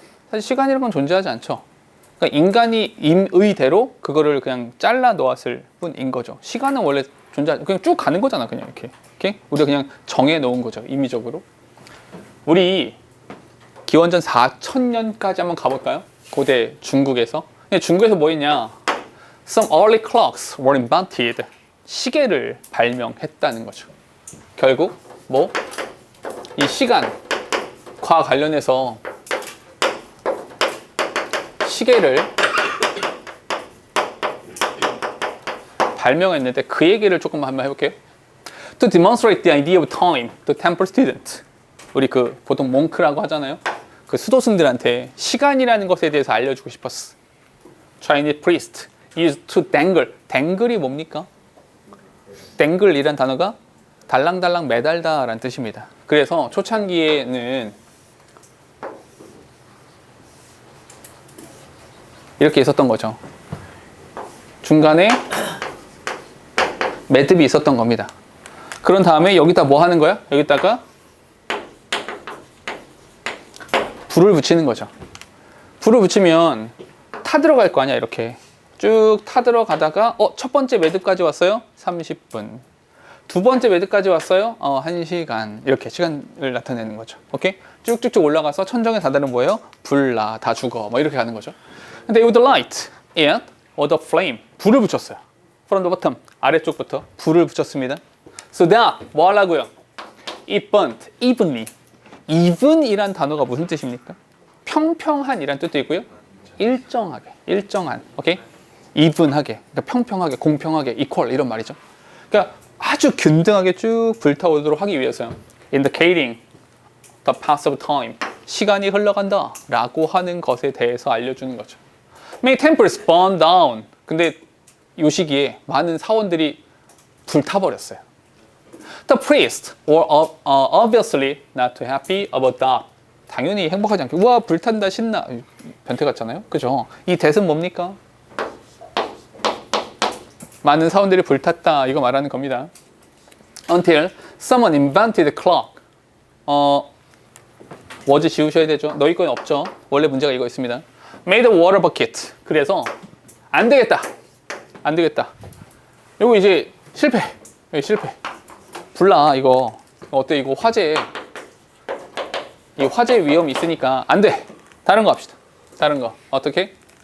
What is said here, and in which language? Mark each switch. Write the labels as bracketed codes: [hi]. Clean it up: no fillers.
[ko] 사실 시간이라는 건 존재하지 않죠. 그러니까 인간이 임의대로 그거를 그냥 잘라 놓았을 뿐인 거죠. 시간은 원래 그냥 쭉 가는 거잖아, 그냥 이렇게. 우리가 그냥 정해 놓은 거죠, 임의적으로. 우리 기원전 4000년까지 한번 가볼까요? 고대 중국에서. 중국에서 뭐 있냐? [en] Some early clocks were invented. [ko] 시계를 발명했다는 거죠. 결국 뭐? 이 시간과 관련해서 시계를 발명했는데 그 얘기를 조금 한번 해볼게요. [en] To demonstrate the idea of time, the temple student. [ko] 우리 그 보통 몽크라고 하잖아요. 그 수도승들한테 시간이라는 것에 대해서 알려주고 싶었어. [en] Chinese priest used to dangle. [ko] dangle 이 뭡니까? dangle이란 단어가 달랑달랑 매달다라는 뜻입니다. 그래서 초창기에는 이렇게 있었던 거죠. 중간에 매듭이 있었던 겁니다. 그런 다음에 여기다 뭐 하는 거야? 여기다가 불을 붙이는 거죠. 불을 붙이면 타들어갈 거 아니야, 이렇게. 쭉 타들어가다가 첫 번째 매듭까지 왔어요? 30분. 두 번째 매듭까지 왔어요? 1시간. 이렇게 시간을 나타내는 거죠. 오케이? 쭉쭉쭉 올라가서 천정에 다다른 뭐예요? 불나, 다 죽어. 뭐 이렇게 가는 거죠. 근데 [en] with the light and the flame. [ko] 불을 붙였어요. [en] from the bottom. [ko] 아래쪽부터 불을 붙였습니다. [en] So that [ko] 뭐 하려고요? [en] It burnt evenly. [ko] even이란 단어가 무슨 뜻입니까? 평평한이란 뜻도 있고요. 일정하게, 일정한. 오케이? even하게, 그러니까 평평하게, 공평하게, equal 이런 말이죠. 그러니까 아주 균등하게 쭉 불타오르도록 하기 위해서요. [en] indicating the pass of time. [ko] 시간이 흘러간다 라고 하는 것에 대해서 알려주는 거죠. [en] Many temples burned down. [ko] 근데 이 시기에 많은 사원들이 불타버렸어요. [en] The priests were obviously not too happy about that. [ko] 당연히 행복하지 않게 우와 불탄다 신나 변태 같잖아요, 그죠? 이 that은 뭡니까? 많은 사원들이 불탔다 이거 말하는 겁니다. [en] Until someone invented the clock. [ko] was 지우셔야 되죠. 너희 건 없죠. 원래 문제가 이거 있습니다. [en] Made a water bucket. [ko] 그래서 안 되겠다. 안 되겠다. 이거 이제 실패. 여기 실패. 불나 이거 어때 이거 화재. 이 화재 위험이 있으니까 안 돼. 다른 거 합시다. 다른 거 어떻게?